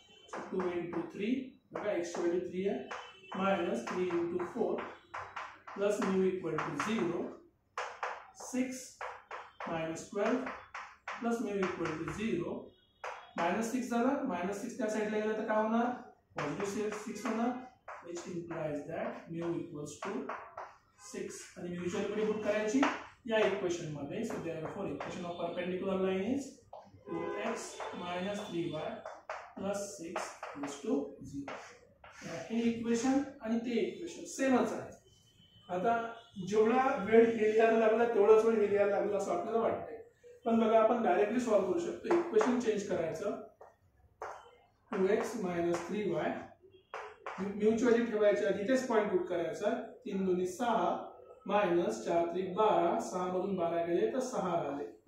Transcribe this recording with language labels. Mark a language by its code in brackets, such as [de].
[mr] So 2 into 3 बघा x ची value 3 आहे minus 3 into 4 plus mu equal to 0 6 minus 12 plus mu equal to 0 minus 6 झाला minus 6 त्या साइडला गेला तर काय होणार पॉझिटिव्ह 6 होणार [en] which implies that mu equals to 6 [mr] आणि म्युच्युअल कडे पुट करायची या इक्वेशन मध्ये. [en] So therefore equation of perpendicular line is 2x minus 3y plus 6 equals to 0. [mr] हे इक्वेशन आणि ते इक्वेशन सेमच आहे. आता जेवढा वेळ हे लिहायला लागला तेवढाच वेळ हे लिहायला लागला असं आपल्याला वाटतंय. पण बघा आपण डायरेक्टली सॉल्व्ह करू शकतो. इक्वेशन चेंज करायचं 2x minus 3y म्यूची व्हॅल्यू ठेवायची आधी तेच पॉइंट पुट करायचा 3 2 6 मायनस 4 3 12 6 मधून 12 गेले तर 6 राहिले.